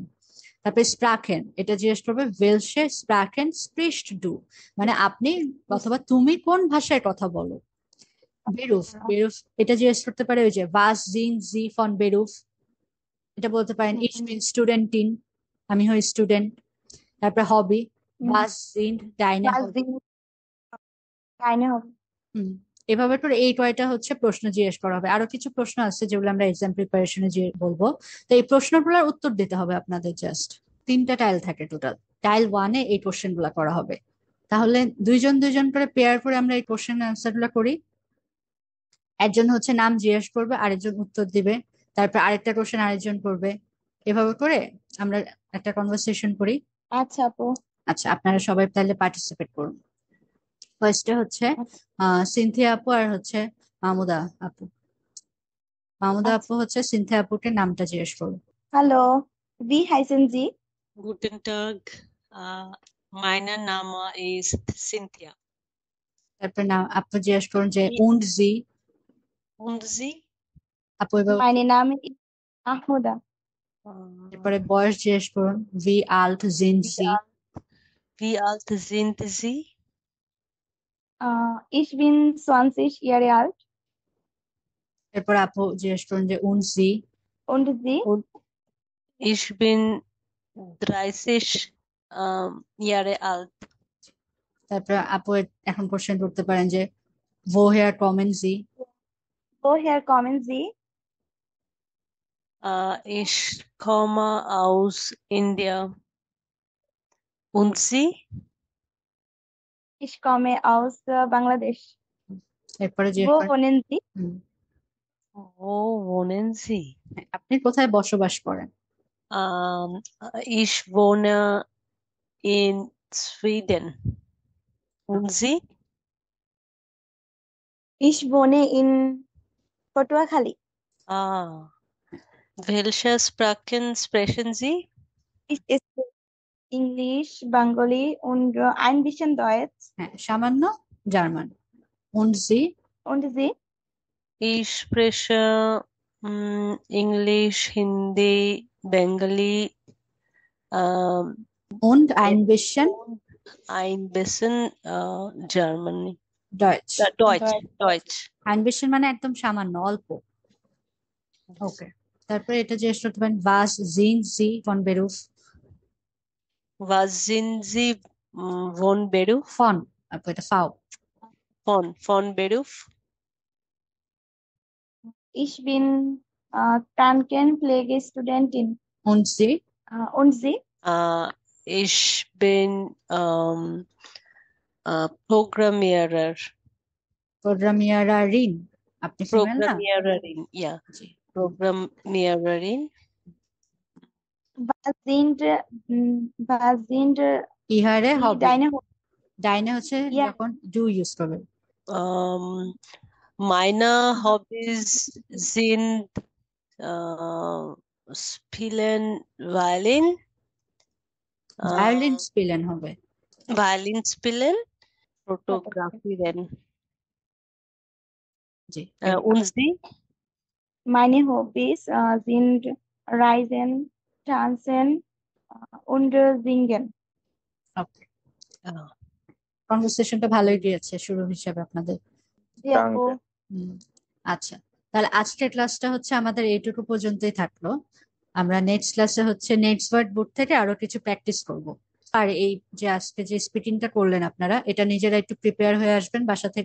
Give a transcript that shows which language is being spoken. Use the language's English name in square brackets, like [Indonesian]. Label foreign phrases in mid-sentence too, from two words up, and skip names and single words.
[Bangla] তারপরে স্প্রাকেন, এটা জিজ্ঞেস করবে ওয়েলশে [German] Sprachen sprichst du, [Bangla] মানে আপনি অথবা তুমি কোন ভাষায় কথা বলো। বেরুফ, বেরুফ এটা জিজ্ঞেস করতে পারে ওই যে [German] Was sind Sie von Beruf, [Bangla] এটা বলতে পারেন [German] Ich bin Studentin, [Bangla] আমি হই স্টুডেন্ট। তারপরে হবি, [German] Was sind deine [Bangla] was হবি। [German] die keine হবে। [Bangla] হুম, এভাবে করে এই কয়টা হচ্ছে প্রশ্ন জিজ্ঞেস করা হবে। আরো কিছু প্রশ্ন আছে যেগুলো আমরা [English] exam preparation [Bangla] যে বলবো। তো এই প্রশ্নগুলোর উত্তর দিতে হবে আপনাদের। জাস্ট 3টা টাইল থাকে টোটাল, টাইল 1-এ এই কোশ্চেন গুলা করা হবে। তাহলে দুইজন দুইজন করে পেয়ার করে আমরা এই [English] question answer [Bangla] গুলা করি। একজন হচ্ছে নাম জিজ্ঞেস করবে, আরেকজন উত্তর দিবে, তারপর আরেকটা কোশ্চেন আরেকজন করবে। এভাবে করে আমরা একটা কনভারসেশন করি। আচ্ছা আপু। আচ্ছা, আপনারা সবাই তাহলে পার্টিসিপেট করুন। ফার্স্টে হচ্ছে সিনথিয়া আপু আর হচ্ছে মাহমুদা আপু। মাহমুদা আপু হচ্ছে সিনথিয়া আপুকে নামটা জিজ্ঞেস করুন। হ্যালো, [German] wie heißen Sie? Guten Tag. Meiner Name ist Cynthia. [Bangla] তারপর নাম আপু জিজ্ঞেস করুন যে [German] und Sie. Und Sie? [Bangla] আপু এবার [German] Mein Name ist Mahmuda. [Bangla] এরপরে বয়স জিজ্ঞেস করুন, [German] Wie alt sind Sie. Wie alt sind Sie? Ich bin 20 Jahre alt. এরপর আপু জিজ্ঞেস করুন যে und Sie. Und Sie? Und ich bin 30 Jahre alt. [Bangla] তারপর আপু এখন কোশ্চেন করতে পারেন যে [German] woher kommen Sie? Woher kommen Sie? Ich komme aus India. Und Sie? Ich komme aus Bangladesh. এরপরে যে Wo wohnen Sie? Wo wohnen Sie? [Bangla] আপনি কোথায় বসবাস করেন। [German] Ich wohne in Sweden. Und Sie? Ich wohne in Patuakhali. Welche Sprachen sprechen Sie? Ich spreche Englisch, Bengali und ein bisschen Deutsch. [Bangla] হ্যাঁ, সামান্য জার্মান। [German] und Sie? Und Sie? Ich spreche English, Hindi, Bengali, und ein bisschen ein bisschen Germany. Deutsch। Deutsch. ein bisschen [Bangla] মানে একদম সামান্য, অল্প। ওকে, তারপরে এটা জিজ্ঞেস করতে পারেন [German] was sind Sie von Beruf? Was sind Sie von Beruf? von, [Bangla] আপু এটা ফাও। [German] Von Beruf? Ich bin Krankenpflegestudentin. und Sie? Und Sie? Ich bin Programmierer. Programmiererin, [Bangla] আপনি ফিমেল না? [German] Programmiererin, ja. [Bangla] জি। [German] Programmiererin. Was sind [Bangla] ইহারে die হবে, deine ডাইনে হচ্ছে Ja. যখন ডু ইউজ করবে। [German] Meine Hobbys sind Spielen Violin. Violin spielen [Bangla] হবে। [German] Violin spielen, fotografieren. [Bangla] জি। [German] Und Sie? Meine Hobbys sind Reisen, Tanzen und Singen. [Bangla] ওকে, কনভারসেশনটা ভালোই গিয়েছে শুরু হিসাবে আপনাদের। জি আপু। Danke. আচ্ছা, তাহলে আজকের ক্লাসটা হচ্ছে আমাদের এইটুকু পর্যন্তই থাকলো। আমরা [English] next class [Bangla] হচ্ছে [English] next word book [Bangla] থেকে আরো কিছু প্র্যাকটিস করব। আর এই যে আজকে যে স্পিকিংটা করলেন আপনারা, এটা নিজেরা একটু প্রিপেয়ার হয়ে আসবেন বাসা থেকে।